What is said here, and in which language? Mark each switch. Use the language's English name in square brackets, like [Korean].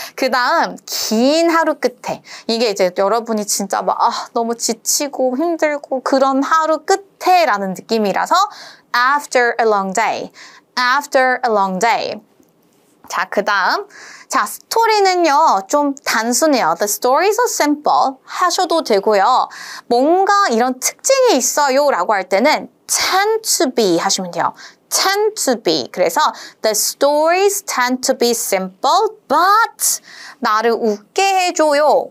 [Korean] 그 다음 긴 하루 끝에 이게 이제 여러분이 진짜 막 너무 지치고 힘들고 그런 하루 끝에 라는 느낌이라서 [English] after a long day. after a long day. [Korean] 자, 그 다음. 자, 스토리는요, 좀 단순해요. [English] The stories are simple [Korean] 하셔도 되고요. 뭔가 이런 특징이 있어요 라고 할 때는 [English] tend to be [Korean] 하시면 돼요. [English] tend to be. [Korean] 그래서 [English] the stories tend to be simple, but [Korean] 나를 웃게 해줘요.